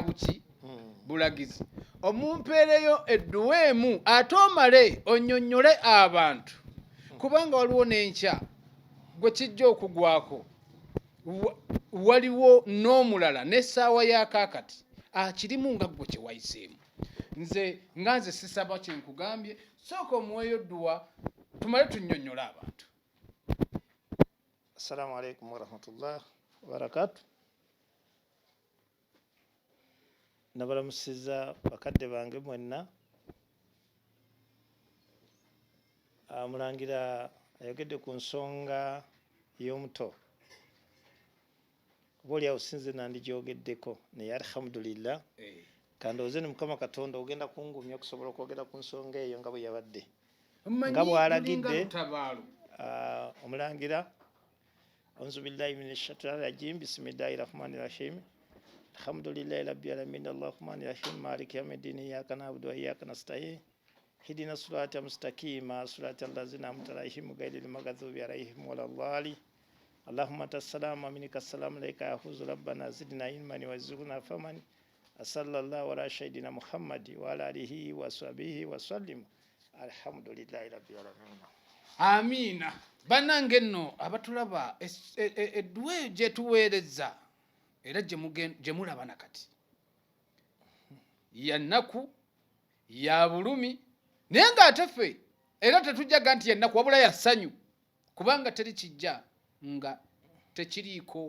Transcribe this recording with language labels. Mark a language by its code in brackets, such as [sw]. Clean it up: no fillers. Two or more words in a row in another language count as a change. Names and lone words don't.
[lg] buki bulagizi omumpeereyo edduweemu ate omale onnyonnyole abantu kubanga waliwo n'enkya gwe kijja okugwako waliwo n'omulala n'essaawa y'akaakati akirimu nga gwe kye wayiseemu nze sisaba kyenkugambye sooka omuweeyo dduwa tumale tunnyonnyola abantu. [ar] السلام عليكم ورحمة الله وبركاته. [lg] Nabalamusiza bakadde bange mwenna. Mulangira ayogedde ku nsonga y'omuto. Boli awusinze nandigyogeddeko naye alhamdulillah kandowooze ni Mukama Katonda ogenda kungumya okusobola okwogera ku nsonga eyo nga bwe yabadde nga bw'alagidde omulangira [ar] أعوذ بالله من الشيطان الرجيم بسم الله الرحمن الرحيم الحمد لله رب العالمين الرحمن الرحيم مالك يوم الدين إياك نعبد وإياك نستعين اهدنا الصراط المستقيم صراط الذين أنعمت عليهم غير المغضوب عليهم ولا الضالين اللهم تسلام منك السلام عليك يا هزو ربنا زدنا علما وارزقنا فمن صلى الله على سيدنا محمد وعلى آله وصحبه وسلم الحمد لله رب العالمين. [lg] Amiina. Bannange nno abatulaba edduwe gye tuweereza era gye mulaba nakati ya nnaku ya bulumi naye ng'ate ffe era tetujjaga nti ya nnaku wabula ya ssanyu kubanga teri kijja nga tekiriiko